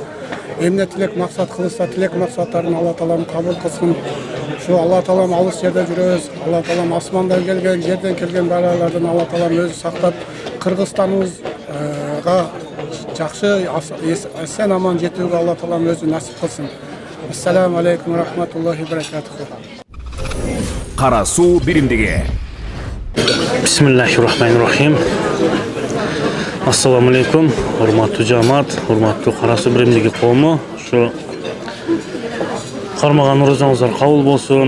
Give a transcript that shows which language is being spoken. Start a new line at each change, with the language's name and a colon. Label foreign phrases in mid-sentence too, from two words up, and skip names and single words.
Kyrgyz: Эмне тилек максат кылса, тилек максаттарын Алла таалам кабыл кылсын. Шу Алла таалам алыс жерде жүрөбүз. Алла таалам асмандан келген, жерден келген балалардан Алла таалам өзү сактап, Кыргызстаныбызга жакшы эсен аман жетүүгө Алла таалам өзү насип кылсын.
Arabic: السلام عليكم ورحمة الله وبركاته.
Kyrgyz: Кара суу биримдиги.
Arabic: بسم الله الرحمن الرحيم. السلام عليكم,
Kyrgyz: урматтуу жамаат, урматтуу Кара суу биримдиги коому. Ушу кармаган орозоңуздар кабыл болсун.